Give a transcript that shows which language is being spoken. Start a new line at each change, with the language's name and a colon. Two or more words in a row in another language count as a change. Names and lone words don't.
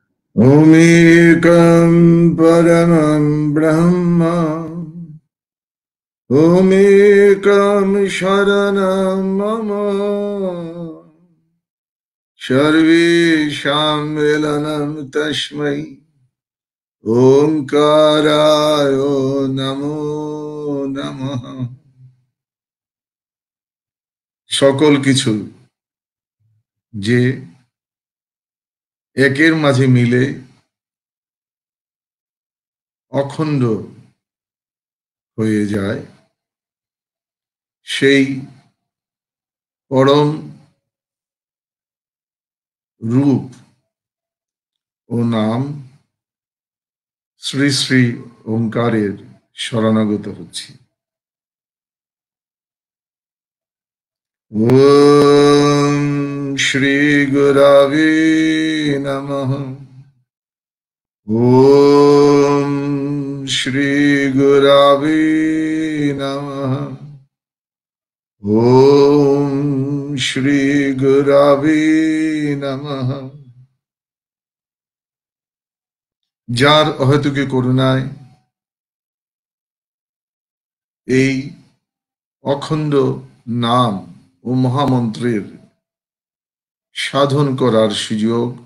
Sanskrit: ओमेकं परमं ब्रह्म ओमेकं शरणं मम सर्वेषां मिलनं तस्मै ओंकाराय नमो नमः।
Bangla: সকল কিছু যে একের মাঝে মিলে অখণ্ড হয়ে যায়, সেই পরম রূপ ও নাম শ্রী শ্রী ওঙ্কারের শরণাগত হচ্ছি।
Sanskrit: ওম শ্রী গুরবে নমঃ। ওম শ্রী গুরবে নমঃ। ওম শ্রী গুরবে নমঃ।
Bangla: যার অহেতুকী করুণায় এই অখণ্ড নাম ও মহামন্ত্রের সাধন করার সুযোগ